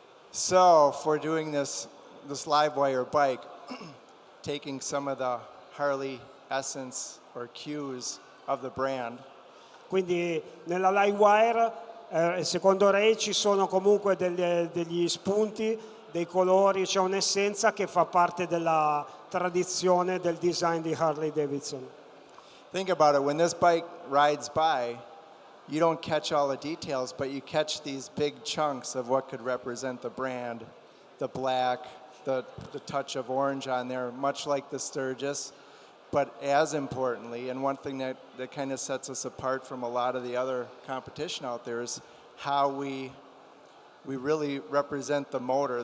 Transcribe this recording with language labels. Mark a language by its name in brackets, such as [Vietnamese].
[English] So for doing this Livewire bike, taking some of the Harley essence or cues of the brand. [Italian] Quindi nella Livewire, secondo Ray, ci sono comunque degli spunti, dei colori, c'è un'essenza che fa parte della tradizione del design di Harley-Davidson. [English] Think about it, when this bike rides by, you don't catch all the details, but you catch these big chunks of what could represent the brand, the black, the touch of orange on there, much like the Sturgis. But as importantly, and one thing that kind of sets us apart from a lot of the other competition out there is how we really represent the motor.